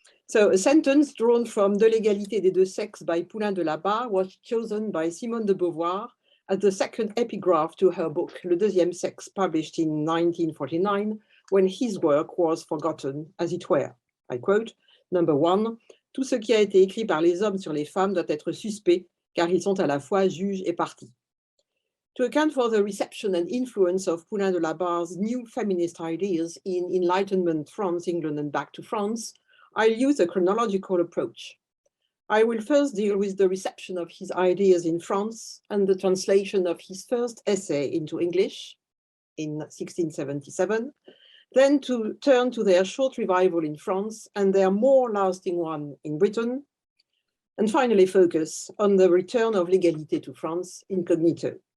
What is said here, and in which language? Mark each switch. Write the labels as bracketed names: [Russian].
[English] So a sentence drawn from De l'égalité des deux sexes by Poulain de la Barre was chosen by Simone de Beauvoir as the second epigraph to her book, Le deuxième sexe, published in 1949, when his work was forgotten, as it were. I quote, number 1, [French] tout ce qui a été écrit par les hommes sur les femmes doit être suspect, car ils sont à la fois juges et parties. [English] To account for the reception and influence of Poulain de la Barre's new feminist ideas in Enlightenment France, England, and back to France, I'll use a chronological approach. I will first deal with the reception of his ideas in France and the translation of his first essay into English in 1677, then to turn to their short revival in France and their more lasting one in Britain, and finally focus on the return of l'égalité to France, incognito.